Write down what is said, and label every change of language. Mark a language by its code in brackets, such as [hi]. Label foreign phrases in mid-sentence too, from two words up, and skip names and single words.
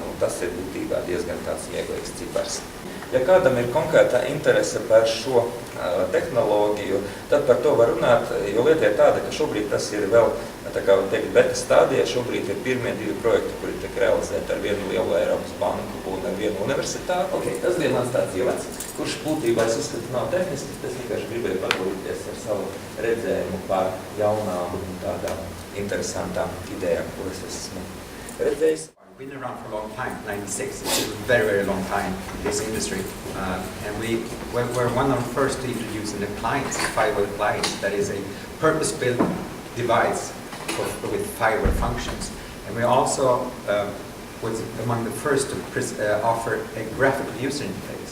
[lv] Tas ir būtībā diezgan tāds smieklīgs cipars. Ja kādam ir konkrētā interese par šo tehnoloģiju, tad par to var runāt, jo lieta ir tāda, ka šobrīd tas ir vēl, tā kā teikt, beta stādijā, šobrīd ir pirmie 2 projekti, kuri tiek realizēti ar vienu lielu Eiropas banku un ar vienu universitāti. Tas bija mans tāds ievads, kurš būtībā es uzskatu nav tehniski, tas vienkārši gribēju padalīties ar savu redzējumu par jaunām un tādām interesantām idejām, kuras es esmu redzējis. [en] Been around for a long time, 96, it's a very, very long time in this industry. And we're one of the first to introduce an appliance, a fiber appliance, that is a purpose-built device with fiber functions. And we also was among the first to offer a graphical user interface.